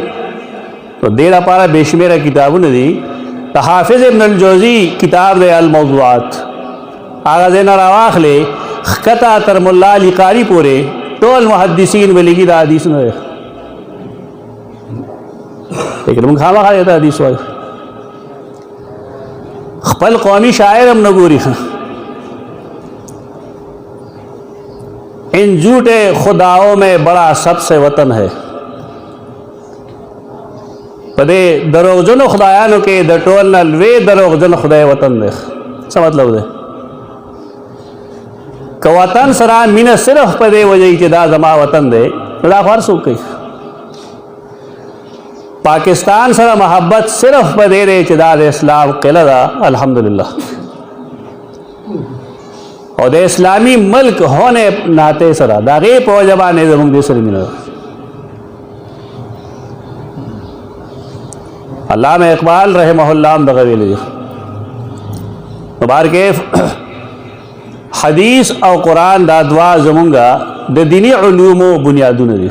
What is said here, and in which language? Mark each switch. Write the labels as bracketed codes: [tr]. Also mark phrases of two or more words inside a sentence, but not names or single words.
[ps] نو دې لپاره بې شمېره کتابونه دي. د حافظ ابن الجوزي کتاب دی الموضوعات، هغه ځای نه راواخلې ښکته تر ملا علي قاري پورې ټول محدثین ویلي دا حدیث نه دی. لیکن موږ خامخا دا حدیث وایو. خپل قومی شاعر هم نه ګوري. ان جھوٹے خداؤں میں بڑا سب سے وطن ہے. په دې دروغجنو خدایانو کې د ټول نه لوی دروغجن خدای وطن دی. څه مطلب دی؟ که وطن سره مینه صرف په دې وجه چې دا زما وطن دی نو دا خو هر څوک کوي. پاکستان سره محبت صرف په دې دی چې دا د اسلام قلعه ده الحمدلله، او د [ur] اسلامی ملک ہونے ناطے [ps] سره د هغې په وجه باندې زموږ دې سره مینه ده. علامه اقبال رحمه الله هم دغه ویلي دي. مبارکې حدیث او قرآن دا دوا زمونږه د دینی علومو بنیادونه دي.